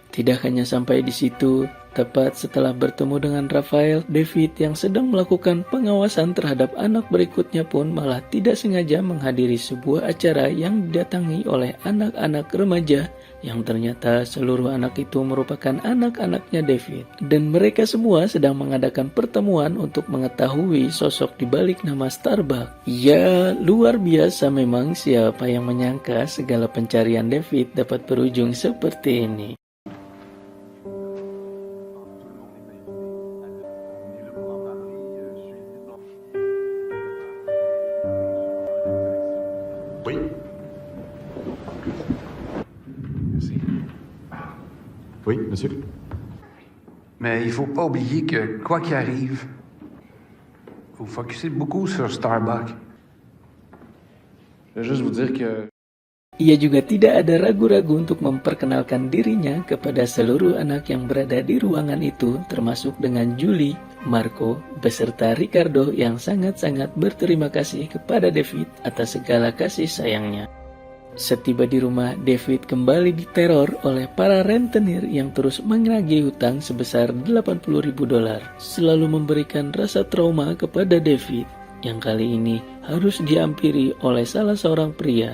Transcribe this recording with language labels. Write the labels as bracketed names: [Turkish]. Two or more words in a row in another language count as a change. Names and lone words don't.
[Indonesian] Tidak hanya sampai di situ, tepat setelah bertemu dengan Raphael, David yang sedang melakukan pengawasan terhadap anak berikutnya pun malah tidak sengaja menghadiri sebuah acara yang didatangi oleh anak-anak remaja yang ternyata seluruh anak itu merupakan anak-anaknya David. Dan mereka semua sedang mengadakan pertemuan untuk mengetahui sosok di balik nama Starbuck. Ya, luar biasa memang, siapa yang menyangka segala pencarian David dapat berujung seperti ini. [French] Oui. Oui, monsieur. Mais il faut pas oublier que, quoi qu'il arrive, vous focussez beaucoup sur Starbucks. Je vais juste vous dire que... [Indonesian] Ia juga tidak ada ragu-ragu untuk memperkenalkan dirinya kepada seluruh anak yang berada di ruangan itu, termasuk dengan Julie, Marco, beserta Ricardo yang sangat-sangat berterima kasih kepada David atas segala kasih sayangnya. Setiba di rumah, David kembali diteror oleh para rentenir yang terus menagih hutang sebesar $80.000, selalu memberikan rasa trauma kepada David, yang kali ini harus diampiri oleh salah seorang pria.